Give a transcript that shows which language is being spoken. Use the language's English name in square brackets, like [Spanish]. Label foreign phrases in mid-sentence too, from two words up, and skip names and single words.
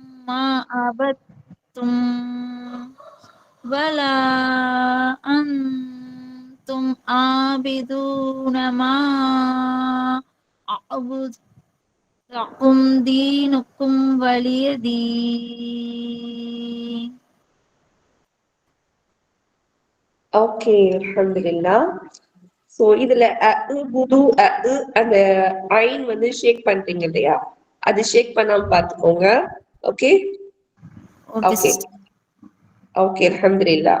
[Arabic] ما عبدتم ولا أنتم عابدون ما أعبد لكم دينكم ولي دين. [Tamil] ஓகே, அல்ஹம்துலில்லாஹ். சோ இதுல அந்த ஐன் வந்து ஷேக் பண்றீங்க இல்லையா, அது ஷேக் பண்ணாம பாத்துக்கோங்க. ஓகே [English] Okay, [Tamil] ஓகே [English] sister. [Tamil] ஓகே, அல்ஹம்துலில்லாஹ்.